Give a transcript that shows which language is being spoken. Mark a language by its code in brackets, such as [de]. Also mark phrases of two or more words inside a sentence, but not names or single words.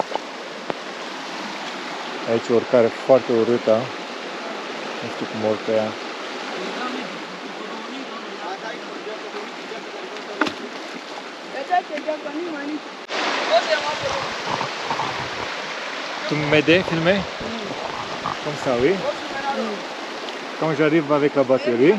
[ro] Aici e urcare foarte urâtă. Nu știu cum urcă ea. [fr] Tu m'aides, filmer? Comme ça, oui? Quand j'arrive avec la batterie.